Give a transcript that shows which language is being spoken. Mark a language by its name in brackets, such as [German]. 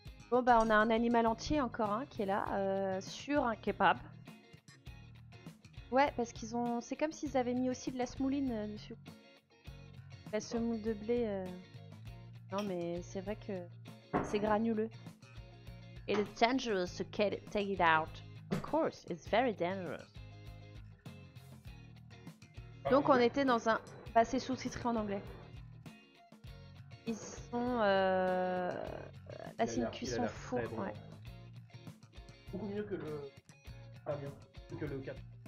[French] Bon, bah, on a un animal entier encore hein, qui est là, sur un kebab. Ouais, parce qu'ils ont. C'est comme s'ils avaient mis aussi de la semouline dessus. La semoule de blé. Non, mais c'est vrai que c'est granuleux. [English] It is dangerous to take it out. Of course, it's very dangerous. [French] Donc, on était dans un. Bah, c'est sous-titré en anglais. Ils sont. Là, c'est une cuisson four. Ouais. Beaucoup mieux que le. Ah, bien. Que le 4.